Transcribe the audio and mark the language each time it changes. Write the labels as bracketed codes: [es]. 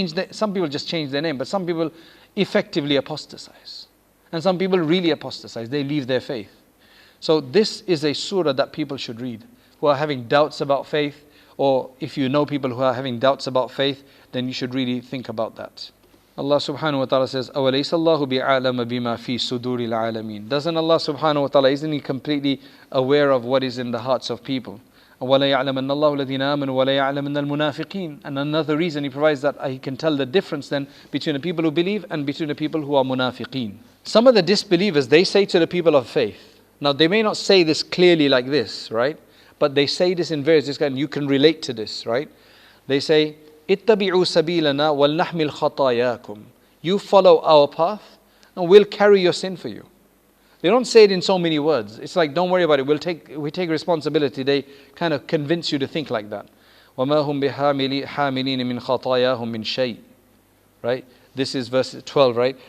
[en] Some people just change their name, but some people effectively apostatize. And some people really apostatize. They leave their faith. So this is a surah that people should read who are having doubts about faith, or if you know people who are having doubts about faith, then you should really think about that. [ar] Allah subhanahu wa ta'ala says, أَوَلَيْسَ اللَّهُ بِعَالَمَ بِمَا فِي صُدُورِ الْعَالَمِينَ. [en] Doesn't Allah subhanahu wa ta'ala, isn't He completely aware of what is in the hearts of people? [ar] وَلَا يَعْلَمَنَّ اللَّهُ الَّذِينَ آمَنُوا وَلَا يَعْلَمَنَّ الْمُنَافِقِينَ. [en] And another reason He provides that He can tell the difference then between the people who believe and between the people who are munafiqeen. Some of the disbelievers, they say to the people of faith, now they may not say this clearly like this, right? But they say this in various ways, and you can relate to this, right? They say, [ar] اتَّبِعُوا سَبِيلَنَا وَلْنَحْمِلْ خَطَايَاكُمْ. [en] You follow our path and we'll carry your sin for you. They don't say it in so many words. It's like, don't worry about it, we take responsibility. They kind of convince you to think like that. [ar] وَمَا هُمْ بِحَامِلِينَ مِنْ خَطَايَاهُمْ مِنْ شَيْءٍ. [en] Right? This is verse 12, right?